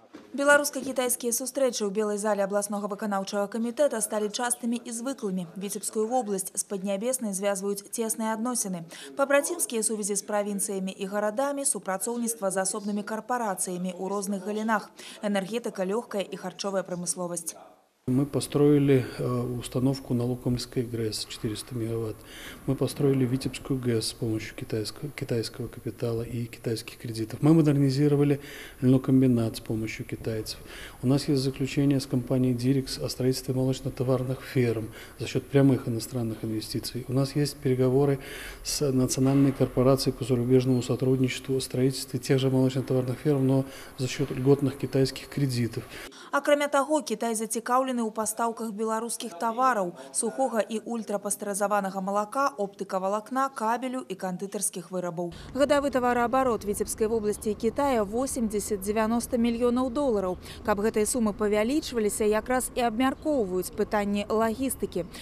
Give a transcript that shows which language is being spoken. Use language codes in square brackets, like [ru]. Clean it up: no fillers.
[be] Беларуска-кітайскія сустрэчы ў белай зале абласнога выканаўчага камітэта сталі частымі і звыклымі. Віцебскую вобласць з Паднябеснай звязваюць цесныя адносіны. Пабрацімскія сувязі з правінцыямі і гарадамі, супрацоўніцтва з асобнымі карпарацыямі ў розных галінах, энергетыка, лёгкая і харчовая прамысловасць. [ru] Мы построили установку на Лукомльской ГРЭС 400 мегаватт. Мы построили Витебскую ГЭС с помощью китайского капитала и китайских кредитов. Мы модернизировали льнокомбинат с помощью китайцев. У нас есть заключение с компанией Дирекс о строительстве молочно-товарных ферм за счет прямых иностранных инвестиций. У нас есть переговоры с национальной корпорацией по зарубежному сотрудничеству о строительстве тех же молочно-товарных ферм, но за счет льготных китайских кредитов. [be] Акрамя таго, Кітай зацікаўлены ў пастаўках беларускіх тавараў, сухога і ультрапастэрызаванага малака, оптыка-валакна, кабелю і кандытарскіх вырабаў. Гадавы тавараабарот Віцебскай вобласці і Кітая 80-90 мільёнаў долараў. Каб гэтыя сумы павялічваліся, якраз і абмяркоўваюць пытанні лагістыкі.